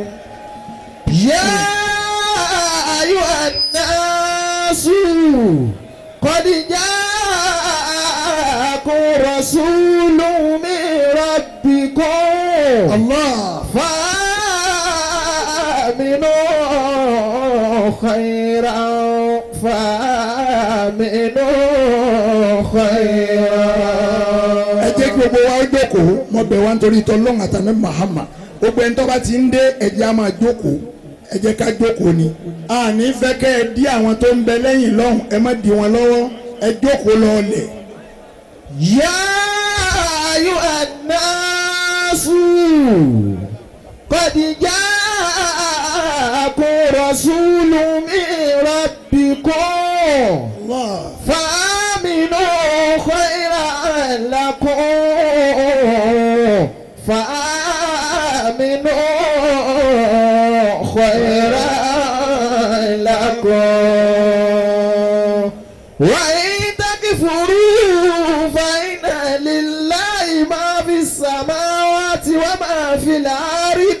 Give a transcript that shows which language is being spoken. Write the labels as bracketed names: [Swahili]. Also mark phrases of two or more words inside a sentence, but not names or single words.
[Arabic] يا أيها الناس قد جاءكم رسول من ربكم الله فآمنوا خيرا فآمنوا خيرا. [Yoruba] ẹ jẹ́ kí gbogbo wa jókòó mo bẹ̀ wá nítorí tọ́lọ́hún àtàná Muhammad gbogbo ẹni tó bá ti ń dé ẹ jẹ́ á máa jókòó ẹ jẹ́ ká jókòó ni àní fẹ́ kẹ́ ẹ dí àwọn tó ń bẹ lẹ́yìn lọ́hùn ẹ má dí wọn lọ́wọ́ ẹ jókòó lọ́ọ̀lẹ̀. [Arabic] يا أيها الناس قد جاءكم رسول من ربكم فآمنوا خيرا لكم فآمنوا خيرا لكم وإن تكفروا فإن لله ما في السماوات وما في الأرض